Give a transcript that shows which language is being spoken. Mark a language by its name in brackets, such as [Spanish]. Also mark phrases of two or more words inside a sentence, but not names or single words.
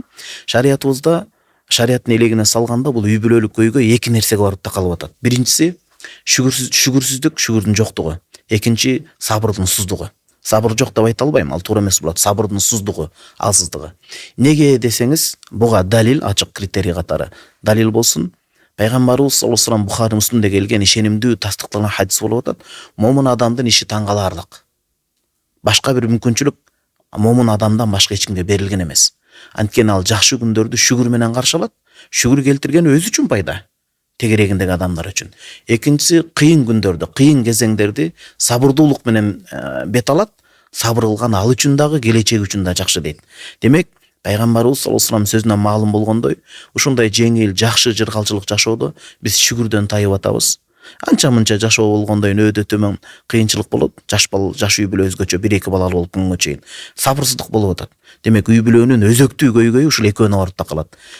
[Kyrgyz] Шариятыбызда, шариаттын элегине салганда бул үй бүлөлүк көйгөй эки нерсеге барып такалып атат. Биринчиси шүгүрсүздүк, шүгүрдүн жоктугу. Экинчи сабырдын суздугу. Сабыр жок деп айта албайм, ал туура эмес болот. Сабырдын суздугу, алсыздыгы. Неге десеңиз, буга далил, ачык критерий катары далил болсун. Пайгамбарыбыз [Arabic] صلى الله عليه وسلم [Kyrgyz] Бухари Муслимде келген ишенимдүү тастыкталган хадис болуп атат. Момун адамдын иши таң каларлык. Башка бир мүмкүнчүлүк момун адамдан башка эч кимге берилген эмес. Анткени ал жакшы күндөрдү шүгүр менен каршы алат. Шүгүр келтирген өзү үчүн пайда, тегерегиндеги адамдар үчүн. Экинчиси кыйын күндөрдү, кыйын кезеңдерди сабырдуулук менен бет алат. Сабыр кылган ал үчүн дагы, келечеги үчүн да жакшы дейт. Демек, Пайгамбарыбыз [Arabic] صلى الله عليه وسلم [Kyrgyz] сөзүнөн маалым болгондой, ушундай жеңил, жакшы жыргалчылык жашоодо биз шүгүрдөн тайып атабыз. Анча-мынча жашоо болгондой өйдө төмөн кыйынчылык болот. Жаш үй бүлө өзгөчө 1-2 балалы болуп күнгө чейин сабырсыздык болуп атат. Демек, үй бүлөнүн өзөктүү көйгөйү ушул экөөнө барып такалат.